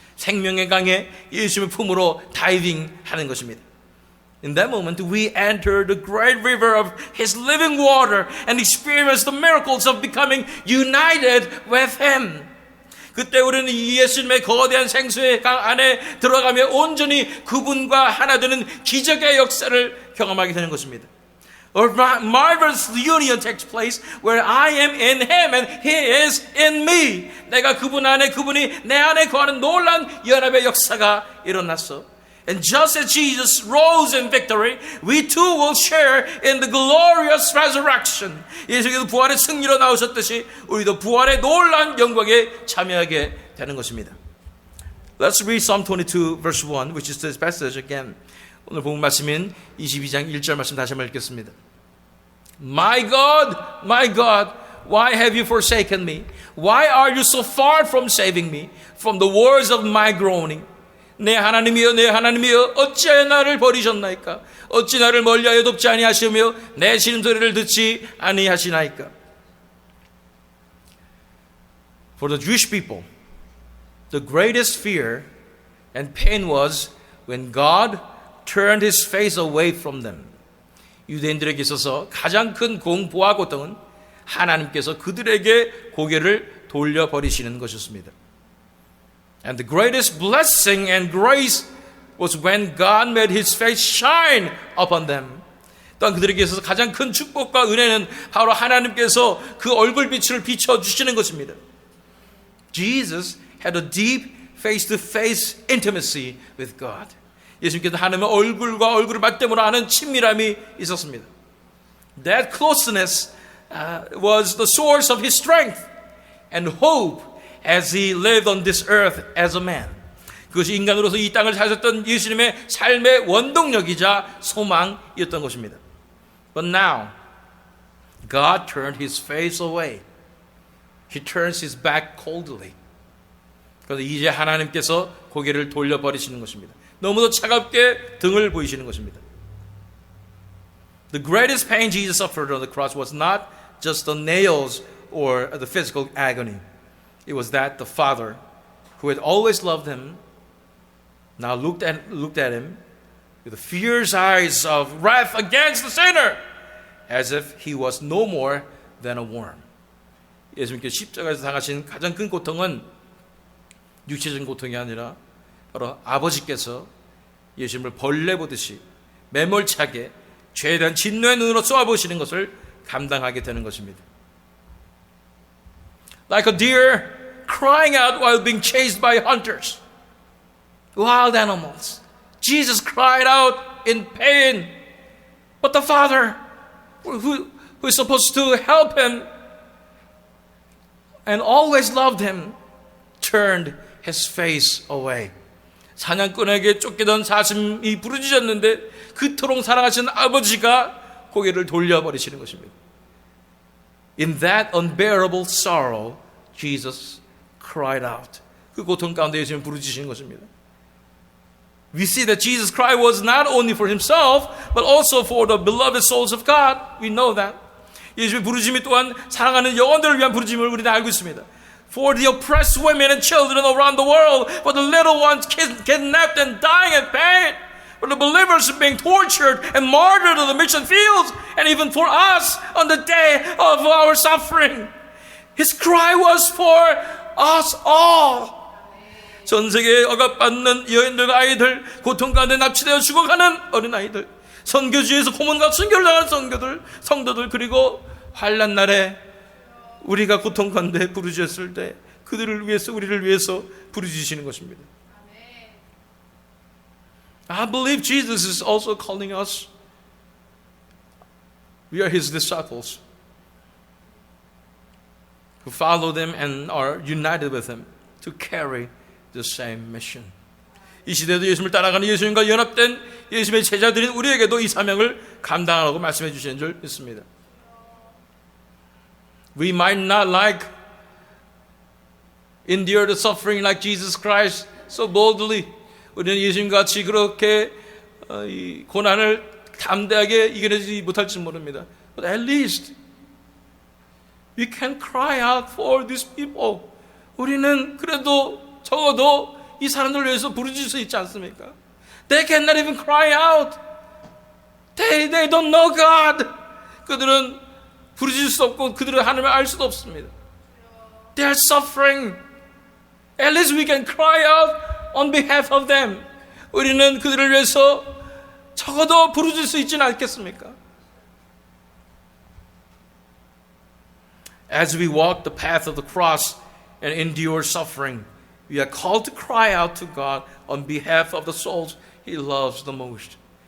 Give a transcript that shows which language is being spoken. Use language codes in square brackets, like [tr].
[ko] 생명의 강에 예수님의 품으로 다이빙하는 것입니다. [en] In that moment, we enter the great river of His living water and experience the miracles of becoming united with Him. [ko] 그때 우리는 예수님의 거대한 생수의 강 안에 들어가며 온전히 그분과 하나 되는 기적의 역사를 경험하게 되는 것입니다. [en] A marvelous union takes place where I am in Him and He is in me. [ko] 내가 그분 안에 그분이 내 안에 거하는 놀라운 연합의 역사가 일어났어. [en] And just as Jesus rose in victory, we too will share in the glorious resurrection. [ko] 예수께서 부활의 승리로 나오셨듯이 우리도 부활의 놀라운 영광에 참여하게 되는 것입니다. [en] Let's read Psalm 22 verse 1, which is this passage again. [ko] 오늘 본문 말씀인 22장 1절 말씀 다시 한번 읽겠습니다. [en] My God, why have you forsaken me? Why are you so far from saving me from the words of my groaning? [ko] 내 하나님이여 내 하나님이여 어찌하여 나를 버리셨나이까? 어찌 나를 멀리하여 돕지 아니하시며 내 신음소리를 듣지 아니하시나이까? [en] For the Jewish people, the greatest fear and pain was when God turned His face away from them. [ko] 유대인들에게 있어서 가장 큰 공포와 고통은 하나님께서 그들에게 고개를 돌려버리시는 것이었습니다. [en] And the greatest blessing and grace was when God made His face shine upon them. [ko] 또한 그들에게 있어서 가장 큰 축복과 은혜는 바로 하나님께서 그 얼굴빛을 비춰주시는 것입니다. [en] Jesus had a deep face-to-face intimacy with God. [ko] 예수님께서 하나님의 얼굴과 얼굴을 맞대므로 하는 친밀함이 있었습니다. [en] That closeness was the source of His strength and hope as He lived on this earth as a man. [ko] 그것이 인간으로서 이 땅을 사셨던 예수님의 삶의 원동력이자 소망이었던 것입니다. [en] But now, God turned His face away. He turns His back coldly. [ko] 그래서 이제 하나님께서 고개를 돌려버리시는 것입니다. 너무도 차갑게 등을 보이시는 것입니다. [en] The greatest pain Jesus suffered on the cross was not just the nails or the physical agony. It was that the Father, who had always loved Him, now looked at Him with the fierce eyes of wrath against the sinner, as if He was no more than a worm. [ko] 예수님께서 십자가에서 당하신 가장 큰 고통은 육체적인 고통이 아니라 바로 아버지께서 예수님을 벌레 보듯이 매몰차게 죄에 대한 진노의 눈으로 쏘아보시는 것을 감당하게 되는 것입니다. [en] Like a deer crying out while being chased by hunters, wild animals. Jesus cried out in pain, but the Father, who is supposed to help Him and always loved Him, turned His face away. [ko] 사냥꾼에게 쫓기던 사슴이 부르짖었는데 그토록 사랑하시는 아버지가 고개를 돌려버리시는 것입니다. [en] In that unbearable sorrow, Jesus cried out. [ko] 그 고통 가운데 예수님은 부르짖으신 것입니다. [en] We see that Jesus' cry was not only for Himself, but also for the beloved souls of God. We know that. [ko] 예수님의 부르짖음이 또한 사랑하는 영혼들을 위한 부르짖음을 우리는 알고 있습니다. [en] for the oppressed women and children around the world, for the little ones kidnapped and dying in pain, for the believers being tortured and martyred on the mission fields, and even for us on the day of our suffering. His cry was for us all. [ko] 전 세계에 억압받는 여인들, 아이들, 고통 가운데 납치되어 죽어가는 어린아이들, 선교지에서 고문과 순교를 당하는 성도들, 그리고 환난 날에 우리가 고통 가운데 부르짖었을 때 그들을 위해서, 우리를 위해서 부르짖으시는 것입니다. [en] I believe Jesus is also calling us. We are His disciples who follow them and are united with Him to carry the same mission. [ko] 이 시대도 예수님을 따라가는 예수님과 연합된 예수님의 제자들인 우리에게도 이 사명을 감당하라고 말씀해 주시는 줄 믿습니다. [en] We might not endure the suffering like Jesus Christ so boldly. [ko] 우리는 예수님 같이 그렇게 이 고난을 담대하게 이겨내지 못할지 모릅니다. [en] But at least we can cry out for these people. [ko] 우리는 그래도 적어도 이 사람들을 위해서 부르짖을 수 있지 않습니까? [en] They cannot even cry out. They don't know God. [ko] 그들은 부르짖을 수 없고 그들은 하나님을 알 수도 없습니다. [en] They are suffering. At least we can cry out on behalf of them. [ko] 우리는 그들을 위해서 적어도 부르짖을 수 있지는 않겠습니까? [en] As we walk the path of the cross and endure suffering, we are called to cry out to God on behalf of the souls He loves the most.